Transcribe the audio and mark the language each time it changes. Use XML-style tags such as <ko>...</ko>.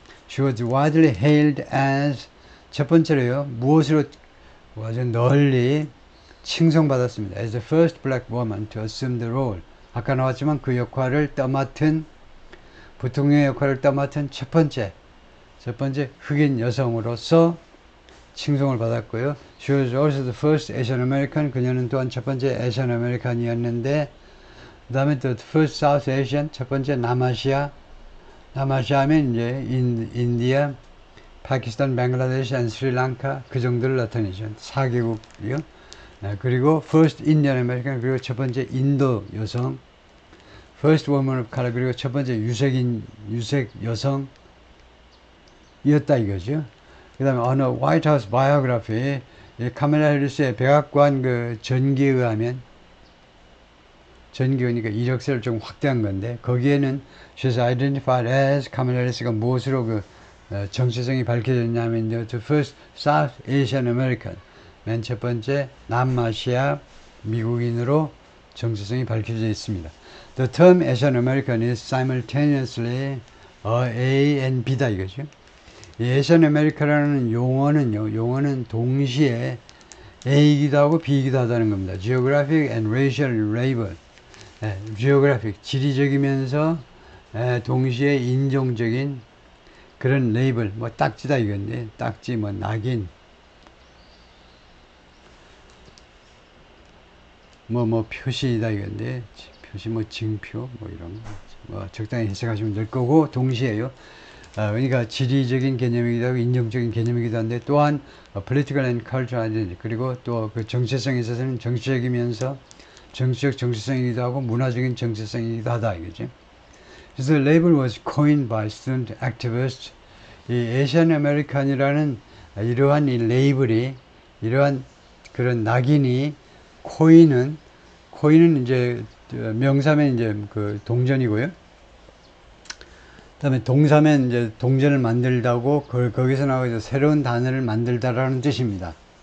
<en>She was widely hailed as,</en> <ko>첫 번째로요, 무엇으로 아주 널리 칭송받았습니다.</ko> <en>As the first black woman to assume the role.</en> <ko>아까 나왔지만 그 역할을 떠맡은, 부통령의 역할을 떠맡은 첫 번째 흑인 여성으로서 칭송을 받았고요.</ko> <en>She was also the first Asian American.</en> <ko>그녀는 또한 첫 번째 Asian American이었는데, 그 다음에</ko> <en>the first South Asian,</en> <ko>첫 번째 남아시아 하면 이제 인디아, 파키스탄, 뱅글라데시, 스리랑카 그 정도를 나타내죠. 4개국이요. 그리고</ko> <en>first Indian American,</en> <ko>그리고 첫 번째 인도 여성,</ko> <en>first woman of color,</en> <ko>그리고 첫 번째 유색 여성이었다 이거죠. 그 다음에 어느 화이트 하우스 바이오그래피, 카멜라 해리스의 백악관 그 전기에 의하면, 전기니까 이력서를 좀 확대한 건데, 거기에는</ko> <en>she's identified as,</en> <ko>카멜라 해리스가 무엇으로 그 정체성이 밝혀졌냐면</ko> <en>the first South Asian American,</en> <ko>맨 첫 번째 남아시아 미국인으로 정체성이 밝혀져 있습니다.</ko> <en>The term Asian American is simultaneously A and B다 이거죠.</en> <ko>이 Asian American이라는 용어는 동시에 A이기도 하고 B이기도 하다는 겁니다.</ko> <en>Geographic and racial label.</en> <ko>geographic, 지리적이면서 동시에 인종적인 그런 레이블, 뭐 딱지다 이건데, 딱지, 뭐 낙인, 뭐 표시다 이건데, 표시 뭐 징표, 뭐 이런 거, 뭐 적당히 해석하시면 될 거고, 동시에요. 그러니까 지리적인 개념이기도 하고 인종적인 개념이기도 한데, 또한</ko> <en>political and cultural identity,</en> <ko>그리고 또 그 정체성에 있어서는 정치적이면서 정치적 정체성이기도 하고 문화적인 정체성이기도 하다 이거죠. 그래서</ko> <en>the label was coined by student activists.</en> <ko>이 에이시안 아메리칸이라는 이러한 이 레이블이, 이러한 그런 낙인이 코인은 이제 명사면 이제 그 동전이고요. 그다음에 동사면 이제 동전을 만들다고 거기서 나와서 새로운 단어를 만들다라는 뜻입니다.</ko>